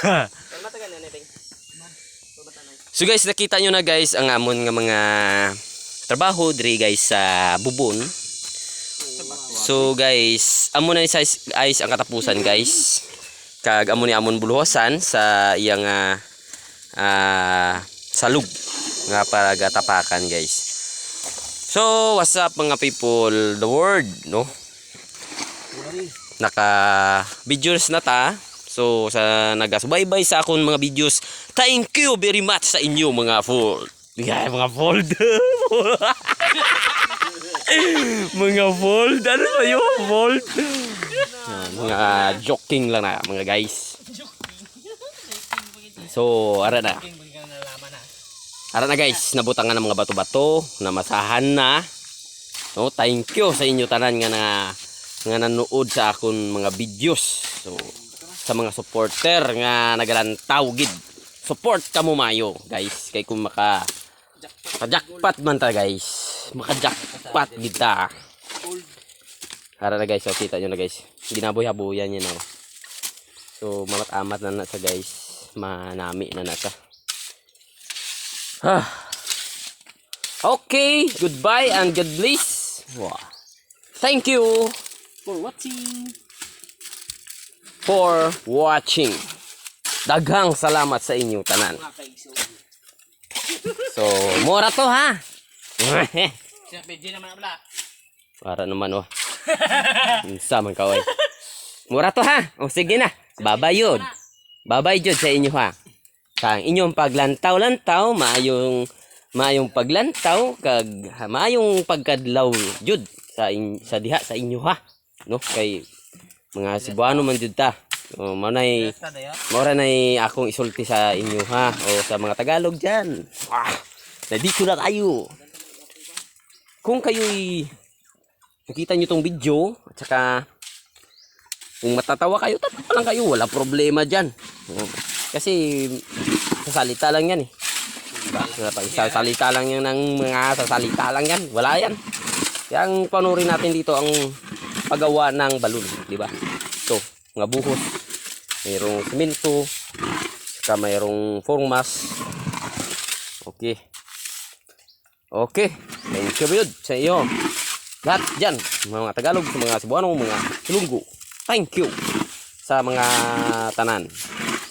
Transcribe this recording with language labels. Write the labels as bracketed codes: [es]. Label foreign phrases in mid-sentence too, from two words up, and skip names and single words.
[hil] So guys, nakita nyo na guys ang amon nga mga trabaho diri guys sa bubon. So guys, amo na ni size guys ang katapusan guys. Kag amo ni amon buluhosan sa iyang salug nga para gatapakan guys. [en] So what's up mga people, the world no? [hil] Naka videos na ta. So sa nagasubaybay sa akon mga videos, [en] thank you very much [hil] sa inyo mga fold. Yeah, mga fold. [tl] Mga fold, ano ba yung fold? [hil] Mga joking lang na mga guys. So ara na guys, nabutangan ng mga bato-bato, namasahan na. No, [en] thank you [hil] sa inyo tanan nga nanood sa akon mga videos. So sa mga supporter nga nagalantaw gid. Support kamo mayo, guys. Kay kung jackpot man ta guys. Maka-jackpot gid ta. Ara na guys, so kita nyo na guys. Ginaboy-haboyan niya na. So mamat-amat na sa guys. Manami na ta. [en] Okay, goodbye and God bless. Wow. Thank you for watching. [ceb] Daghang salamat sa inyo tanan. So, mura to ha. Para naman oh. Insa man ka oy. Mura to ha. O sige na. Babay yun. Babay jud sa inyo ha. Sa inyong paglantaw-lantaw, maayong maayong paglantaw kag maayong pagkadlaw jud sa diha sa inyo ha, no, kay mga Cebuano man jud ta. Maura nay akong isulti sa inyo ha, [tl] o sa mga Tagalog diyan. Dito na tayo. Kung kayo'y nakita nyo tong video at saka kung matatawa kayo, tatawa lang kayo, wala problema dyan. Kasi sasalita lang yan eh. Diba? Sasalita lang yan ng mga sasalita lang yan. Wala yan. Kaya ang panurin natin dito ang paggawa ng balon. Diba? Ito, mga buhos. Mayroong semento. Saka mayroong formas. Okay. [ceb] Okay. [en] Thank you [ceb] bud sa iyo. [tl] Lahat dyan, mga Tagalog, mga Cebuano, mga Ilonggo. [ceb] Thank you sa mga tanan.